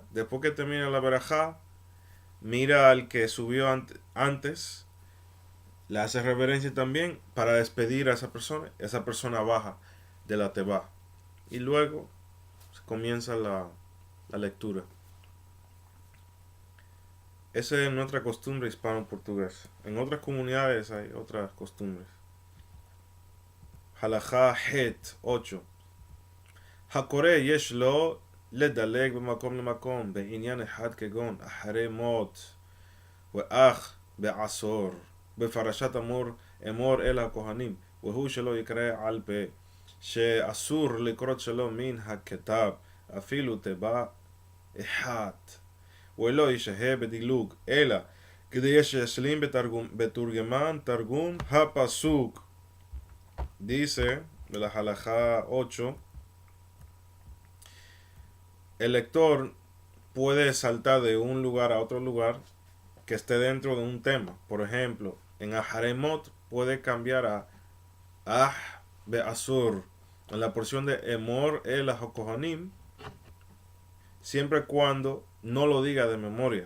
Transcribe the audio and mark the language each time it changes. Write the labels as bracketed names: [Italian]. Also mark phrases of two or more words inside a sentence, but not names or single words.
[Spanish] Después que termina la verajá, mira al que subió antes, le hace reverencia también para despedir a esa persona baja de la teba. Y luego comienza la lectura. Esa es nuestra costumbre hispano-portuguesa. En otras comunidades hay otras costumbres. Halajá Het 8. [Hebrew] הקורא יש לו לדלג במקום למקום בעניין אחד כגון אחרי מות ואח בעשור בפרשת אמור אל הכהנים והוא שלא יקרא על פה שאסור לקרות שלו מן הכתב אפילו תיבה אחת ולא ישהה בדילוג אלא כדי שישלים בתורגמן תרגום הפסוק. [Spanish] Dice de la halajá 8, el lector puede saltar de un lugar a otro lugar que esté dentro de un tema. Por ejemplo, en Aharemot puede cambiar a Ah Be'asur en la porción de Emor el Hakohanim, siempre y cuando no lo diga de memoria.